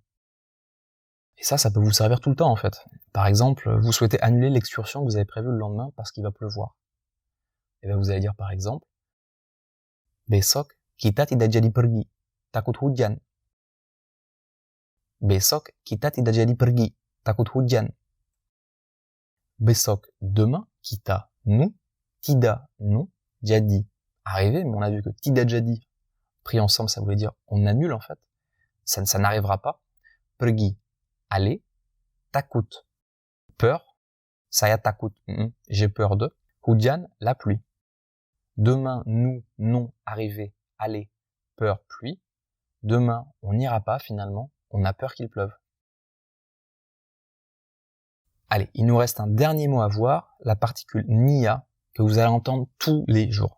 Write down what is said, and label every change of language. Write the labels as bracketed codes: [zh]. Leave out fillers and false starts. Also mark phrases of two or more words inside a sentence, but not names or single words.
[fr] Et ça peut vous servir tout le temps en fait. Par exemple, vous souhaitez annuler l'excursion que vous avez prévue le lendemain parce qu'il va pleuvoir. Et bien vous allez dire par exemple [id] Besok kita tidak jadi pergi, takut hujan. Besok kita tidak jadi pergi, takut hujan. Besok, demain, kita, nous, tidak, non, jadi, [fr] arrivé, mais on a vu que [id] tidak jadi, [fr] pris ensemble, ça voulait dire on annule en fait, ça n'arrivera pas. Pergi, aller, [id] takut, peur, saya takut, [fr] j'ai peur de, hujan, la pluie. Demain, nous, non, arrivé, aller, peur, pluie. Demain, on n'ira pas finalement, on a peur qu'il pleuve. Allez, il nous reste un dernier mot à voir, la particule nia, que vous allez entendre tous les jours.